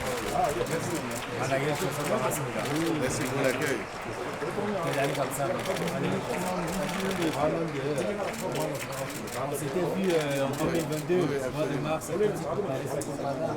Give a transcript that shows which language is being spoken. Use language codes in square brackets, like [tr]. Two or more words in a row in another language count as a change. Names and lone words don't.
[ko] 만나게 해주셔서 반갑습니다. [fr] Merci pour l'accueil. [ko] 대단히 감사합니다. [fr] On s'était vu en 2022, au mois de mars, à Paris Saint-Conrad.